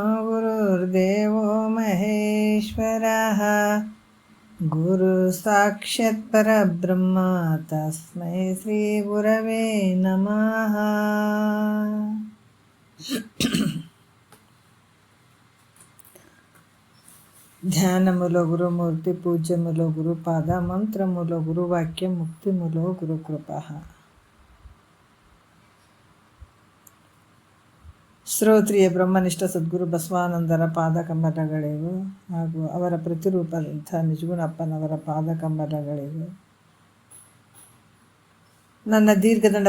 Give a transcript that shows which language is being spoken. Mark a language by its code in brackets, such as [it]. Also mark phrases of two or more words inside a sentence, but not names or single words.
[sa] गुरुर्देवो महेश्वरः गुरु साक्षात् परब्रह्म तस्मै श्री गुरवे नमः। ध्यान मूलो गुरुमूर्ति पूज्य मूलो गुरुपाद मंत्र मूलो गुरुवाक्य मुक्ति मूलो गुरुकृपा। [kn] ಶ್ರೋತ್ರಿಯ ಬ್ರಹ್ಮನಿಷ್ಠ ಸದ್ಗುರು ಬಸವಾನಂದರ ಪಾದಕಮಲಗಳಿಗೂ ಹಾಗೂ ಅವರ ಪ್ರತಿರೂಪದಂಥ ನಿಜಗುಣಪ್ಪನವರ ಪಾದಕಮಲಗಳಿಗೂ ನನ್ನ ದೀರ್ಘದಂಡ